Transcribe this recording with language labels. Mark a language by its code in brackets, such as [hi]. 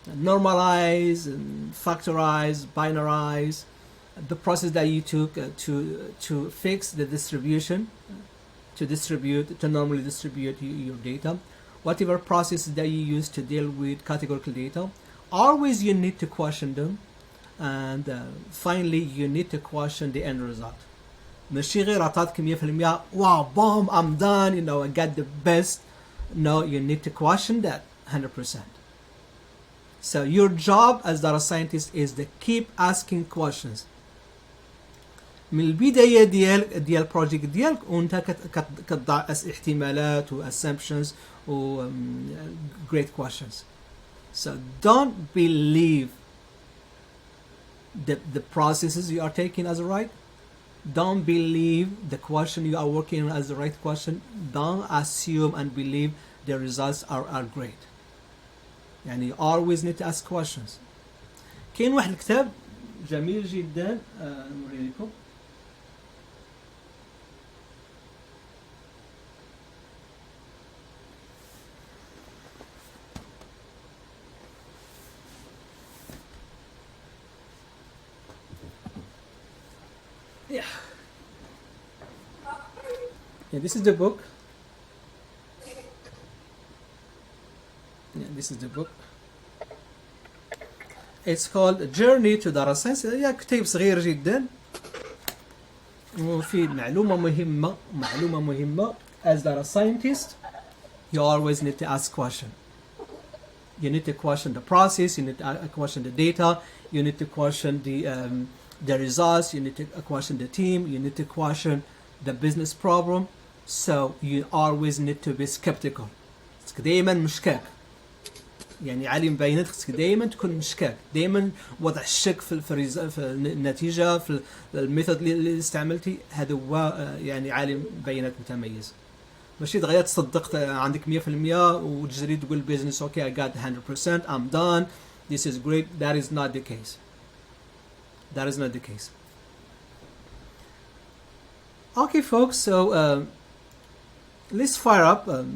[en] normalize, factorize, binarize, the process that you took to fix the distribution, to normally distribute your data, whatever process that you use to deal with categorical data, always you need to question them, and finally you need to question the end result. [ar] ماشي غير عطاتك [en] 100% wow boom I'm done, you know, I got the best. No, you need to question that 100%. So your job as data scientist is to keep asking questions. [ar] من البداية ديال البروجيكت ديالك وانت كتضع احتمالات و assumptions و [en] great questions. So don't believe the processes you are taking as right. Don't believe the question you are working on as the right question. Don't assume and believe the results are great. يعني you always need to ask questions. [ar] كاين واحد الكتاب جميل جدا نوري لكم. [en] Yeah, this is the book. Yeah, this is the book. It's called Journey to Data Science. [ar] يا كتاب صغير جدا وفيه معلومة مهمة. [en] As data scientist, you always need to ask questions. You need to question the process. You need to question the data. You need to question the results. You need to question the team. You need to question the business problem. So you always need to be skeptical. [ar] خصك دائما مشكاك. يعني عالم بيانات خصك دائما تكون مشكاك. دائما وضع الشك في النتيجة في الميثود اللي استعملتي. هذا هو يعني عالم بيانات متميز. ماشي دغيا تصدق عندك 100% وتجري تقول [en] business okay I got 100% I'm done this is great. That is not the case. That is not the case. Okay, folks. So let's fire up.